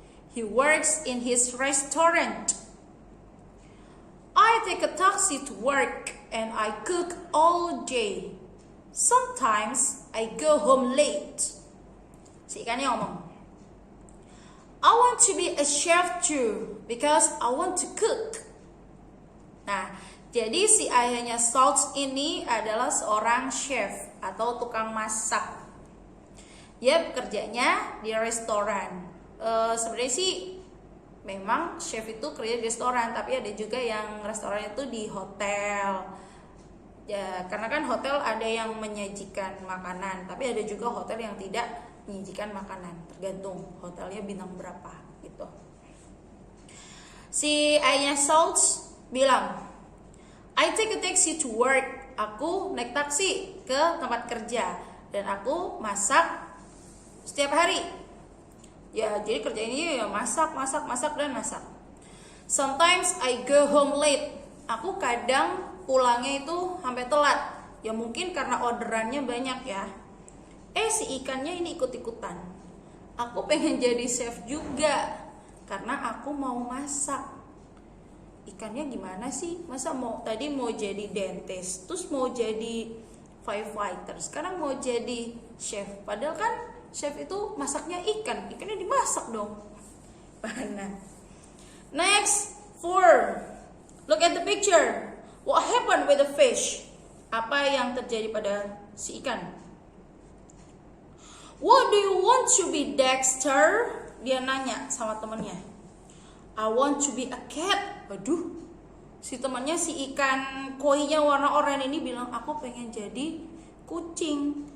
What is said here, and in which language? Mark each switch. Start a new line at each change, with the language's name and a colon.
English: He works in his restaurant. I take a taxi to work and I cook all day. Sometimes I go home late.
Indonesian: Si ikannya ngomong,
English: I want to be a chef too because I want to cook.
Indonesian: Nah, jadi si ayahnya Salt ini adalah seorang chef atau tukang masak. Dia bekerjanya di restoran. Sebenarnya sih memang chef itu kerja di restoran, tapi ada juga yang restoran itu di hotel ya, karena kan hotel ada yang menyajikan makanan, tapi ada juga hotel yang tidak menyajikan makanan, tergantung hotelnya bintang berapa gitu. Si ayahnya Souls bilang,
English: I take a taxi to work.
Indonesian: Aku naik taksi ke tempat kerja dan aku masak setiap hari. Ya, jadi kerja ini ya masak dan masak.
English: Sometimes I go home late.
Indonesian: Aku kadang pulangnya itu sampai telat. Ya mungkin karena orderannya banyak ya. Si ikannya ini ikut-ikutan. Aku pengen jadi chef juga karena aku mau masak. Ikannya gimana sih? Masa tadi mau jadi dentist, terus mau jadi firefighter, sekarang mau jadi chef. Padahal kan chef itu masaknya ikannya dimasak dong. Mana?
English: Next, 4. Look at the picture. What happened with the fish?
Indonesian: Apa yang terjadi pada si ikan?
English: What do you want to be, Dexter?
Indonesian: Dia nanya sama temannya.
English: I want to be a cat.
Indonesian: Waduh, si temannya si ikan koinya warna oranye ini bilang, aku pengen jadi kucing.